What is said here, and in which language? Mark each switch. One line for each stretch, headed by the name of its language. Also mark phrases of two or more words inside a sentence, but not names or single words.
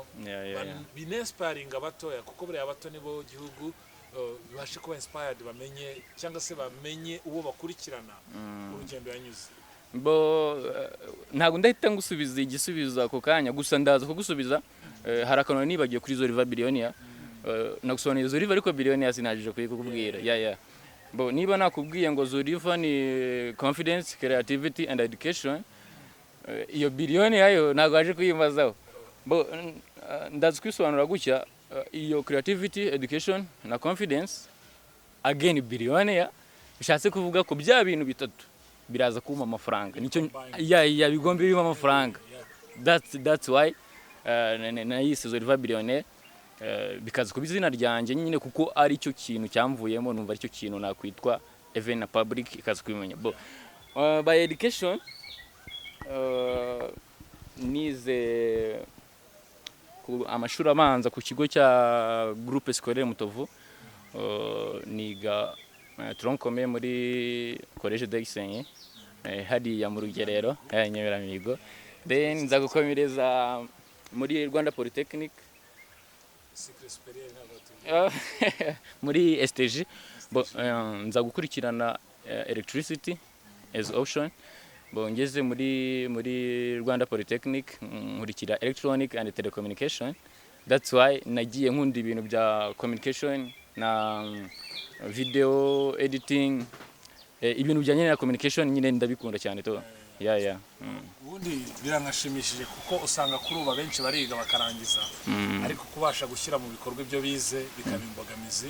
Kinyarwanda: Binspiring abatoya, kuko buriya abato nibo gihugu bibashe kuba inspired, bamenye cyangwa se bamenye uwo bakurikirana urugendo yanyuze. Ntago ndahita ngusubiza igisubizo ako kanya, gusa ndaza kugusubiza. Hari akantu nibagiye kuri ZOLIVA Billionaire, nagusobanurira ZOLIVA ariko Billionaire sinajije kukubwira. Niba nakubwiye ngo ZOLIVA ni
English: confidence, creativity and education,
Kinyarwanda: iyo Billionaire yo ntago aje kuyimazaho. Ndaza kwisobanura gutya. iyo creativity, education na confidence,
English: again billionaire
Kinyarwanda: bishatse kuvuga ko bya bintu bitatu biraza kuma amafaranga, nicyo ya bigombe bima amafaranga.
English: That's why
Kinyarwanda: nayise ZOLIVA Billionaire, bikaza ku bizina ryanjye nyine kuko ari cyo kintu cyamvuyemo, numva ari cyo kintu nakwitwa even na public ikaza kubimenya.
English: By education,
Kinyarwanda: nize amashuri abanza ku kigo cya groupe scolaire Mutovu, niga troncome muri college d'Excellence hariya mu Rugerero Nyemeramihigo, then nza gukomereza muri Rwanda Polytechnic muri STG, nza gukurikirana
English: electricity as option.
Kinyarwanda: Ngeze muri Rwanda Polytechnic nkurikira
English: electronic and telecommunication. That's why
Kinyarwanda: nagiye nkunda ibintu bya communication na
English: video editing,
Kinyarwanda: ibintu bijyanye na communication nyine ndabikunda cyane to. Ubundi biranashimishije kuko usanga kuri ubu benshi bariga bakarangiza, ariko kubasha gushyira mu bikorwa ibyo bize bikaba imbogamizi.